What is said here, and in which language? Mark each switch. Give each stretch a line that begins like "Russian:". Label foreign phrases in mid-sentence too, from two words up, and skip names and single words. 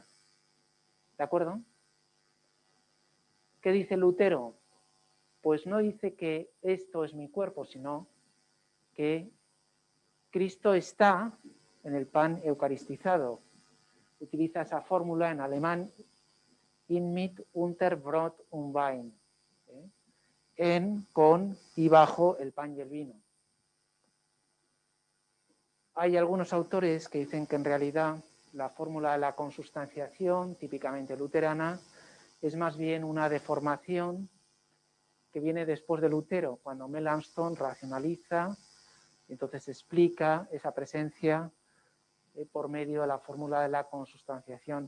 Spanish: ¿De acuerdo? ¿Qué dice Lutero? Pues no dice que esto es mi cuerpo, sino que Cristo está en el pan eucaristizado. Utiliza esa fórmula en alemán,
German: in mit, unter Brot und Wein,
Spanish: en, con y bajo el pan y el vino. Hay algunos autores que dicen que en realidad la fórmula de la consustanciación, típicamente luterana, es más bien una deformación que viene después de Lutero, cuando Melanchthon racionaliza, entonces explica esa presencia por medio de la fórmula de la consustanciación.